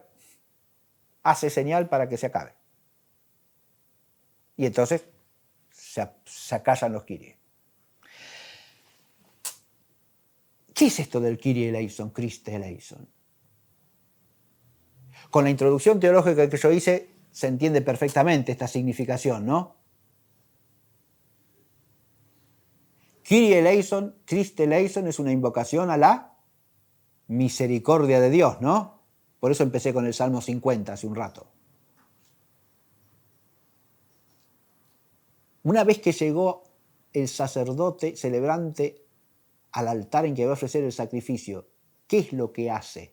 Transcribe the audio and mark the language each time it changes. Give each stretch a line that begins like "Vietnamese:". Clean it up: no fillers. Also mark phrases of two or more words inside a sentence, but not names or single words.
Spanish: Hace señal para que se acabe. Y entonces se acallan los kyries. ¿Qué es esto del
Greek: Κύριε ἐλέησον, Χριστὲ ἐλέησον?
Spanish: Con la introducción teológica que yo hice se entiende perfectamente esta significación, ¿no?
Greek: Κύριε ἐλέησον, Χριστὲ ἐλέησον
Spanish: es una invocación a la misericordia de Dios, ¿no? Por eso empecé con el Salmo 50 hace un rato. Una vez que llegó el sacerdote celebrante al altar en que va a ofrecer el sacrificio, ¿qué es lo que hace?